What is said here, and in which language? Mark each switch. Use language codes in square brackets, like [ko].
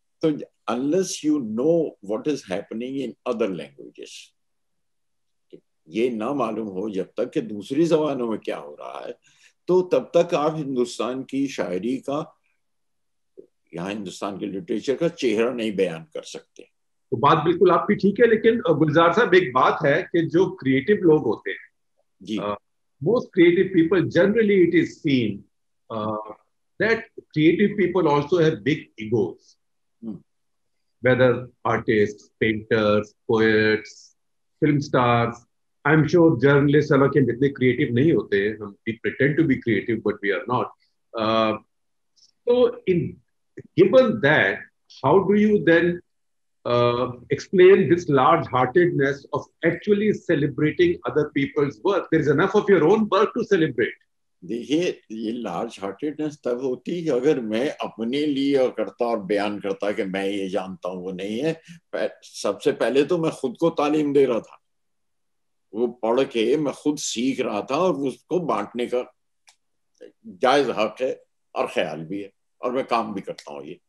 [ur] تو [en] unless you know what is happening in other languages, [ur] یہ نہ معلوم ہو جب تک کہ دوسری زبانوں میں کیا ہو رہا ہے, تو تب تک آپ ہندوستان کی شاعری کا یہاں ہندوستان کے لٹریچر کا چہرہ نہیں بیان کر سکتے. تو بات بالکل آپ کی ٹھیک ہے, لیکن گلزار صاحب ایک بات ہے کہ جو کریٹو لوگ ہوتے ہیں, جی, [en] most creative people, generally it is seen that creative people also have big egos. Whether artists, painters, poets, film stars, I'm sure journalists are [ur] اتنے creative نہیں ہوتے ہیں. [en] We pretend to be creative, but we are not. So given that, how do you then explain this large-heartedness of actually celebrating other people's work? There is enough of your own work to celebrate. [ur] دیکھیے یہ large ہارٹیڈنس تب ہوتی ہے اگر میں اپنے لیے کرتا اور بیان کرتا کہ میں یہ جانتا ہوں, وہ نہیں ہے. سب سے پہلے تو میں خود کو تعلیم دے رہا تھا, وہ پڑھ کے میں خود سیکھ رہا تھا, اور اس کو بانٹنے کا جائز حق ہے اور خیال بھی ہے, اور میں کام بھی کرتا ہوں.